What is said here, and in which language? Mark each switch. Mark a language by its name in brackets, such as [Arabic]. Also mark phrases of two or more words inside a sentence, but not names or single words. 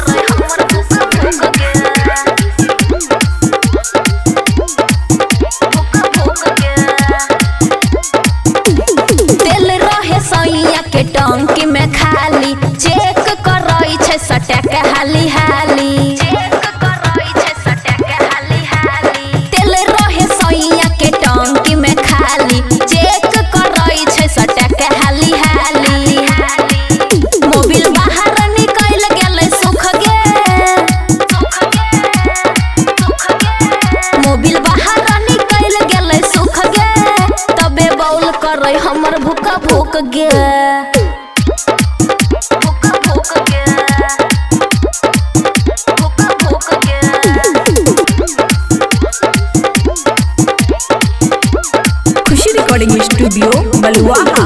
[Angika] तेल रहे सैया के टंकी में खाली, चेक करई छै सटक हाली हाली। तेल रहे सैया के टंकी में खाली, चेक करई छै सटक हाली हाली। मोबिल बाहर निकल गेलै सुख गे, मोबिल बाहर निकल गेलै सुख गे, तबे बॉल करे हमर भुक भुक गे। खुशी [English] recording studio [Angika] बलुआहा।